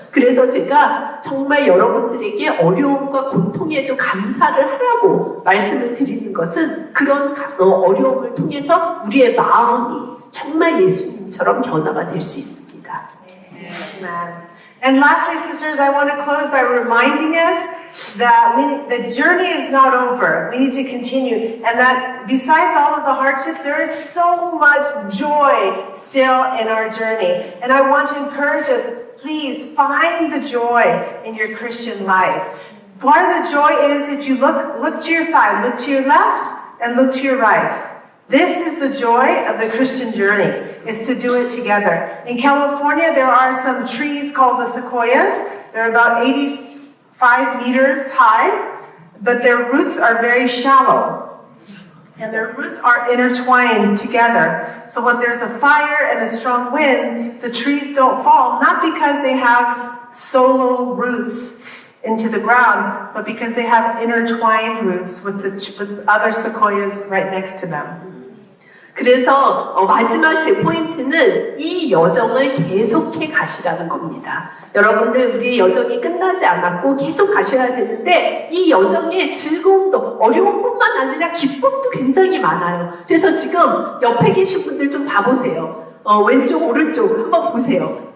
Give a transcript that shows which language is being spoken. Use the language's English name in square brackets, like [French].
[Korean] 그래서 제가 정말 여러분들에게 어려움과 고통에도 감사를 하라고 말씀을 드리는 것은 그런 어려움을 통해서 우리의 마음이 정말 예수님처럼 변화가 될 수 있습니다. [English] Amen. And lastly, sisters, I want to close by reminding us that the journey is not over. We need to continue. And that besides all of the hardship, there is so much joy still in our journey. And I want to encourage us, please find the joy in your Christian life. Part of the joy is if you look to your side, look to your left, and look to your right. This is the joy of the Christian journey, is to do it together. In California, there are some trees called the sequoias. They're about 85 meters high, but their roots are very shallow. And their roots are intertwined together. So when there's a fire and a strong wind, the trees don't fall, not because they have solo roots into the ground, but because they have intertwined roots with other sequoias right next to them. [Korean] 그래서 마지막 제 포인트는 이 여정을 계속해 가시라는 겁니다. 여러분들 우리의 여정이 끝나지 않았고 계속 가셔야 되는데 이 여정의 즐거움도 어려움뿐만 아니라 기쁨도 굉장히 많아요. 그래서 지금 옆에 계신 분들 좀 봐보세요. 왼쪽 오른쪽 한번 보세요.